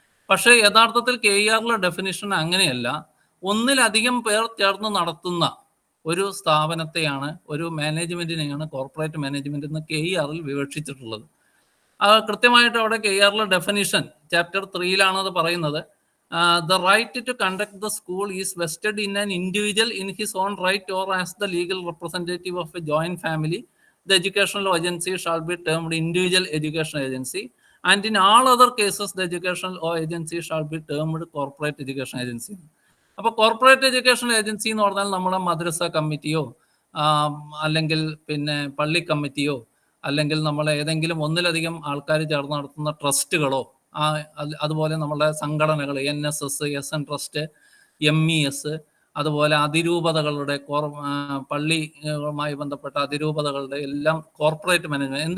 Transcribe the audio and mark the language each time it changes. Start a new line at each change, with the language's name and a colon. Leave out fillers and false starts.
Malayalam: പക്ഷേ യഥാർത്ഥത്തിൽ KERലെ ഡെഫിനിഷൻ അങ്ങനെയല്ല. ഒന്നിലധികം പേർ ചേർന്ന് നടത്തുന്ന ഒരു സ്ഥാപനത്തെയാണ്, ഒരു മാനേജ്മെന്റിനെയാണ് കോർപ്പറേറ്റ് മാനേജ്മെന്റ് എന്ന് KERൽ വിവക്ഷിച്ചിട്ടുള്ളത്. കൃത്യമായിട്ട് അവിടെ KERലെ ഡെഫിനിഷൻ ചാപ്റ്റർ 3 അത് പറയുന്നത്.
English: The right to conduct the school is vested in an individual in his own right or as the legal representative of a joint family. The educational agency shall be termed individual education agency, and in all other cases the educational agency shall be termed corporate education agency.
Malayalam: അപ്പോൾ corporate education agency എന്ന് പറഞ്ഞാൽ നമ്മുടെ മദ്രസ കമ്മിറ്റിയോ അല്ലെങ്കിൽ പിന്നെ പള്ളി കമ്മിറ്റിയോ അല്ലെങ്കിൽ നമ്മൾ ഏതെങ്കിലും ഒന്നിലധികം ആൾക്കാർ ചേർന്ന് നടത്തുന്ന ട്രസ്റ്റുകളോ അതുപോലെ നമ്മളുടെ സംഘടനകൾ NSS, SN ട്രസ്റ്റ്, MES, അതുപോലെ അതിരൂപതകളുടെ പള്ളിയുമായി ബന്ധപ്പെട്ട അതിരൂപതകളുടെ എല്ലാം കോർപ്പറേറ്റ് മാനേജ്മെന്റ്.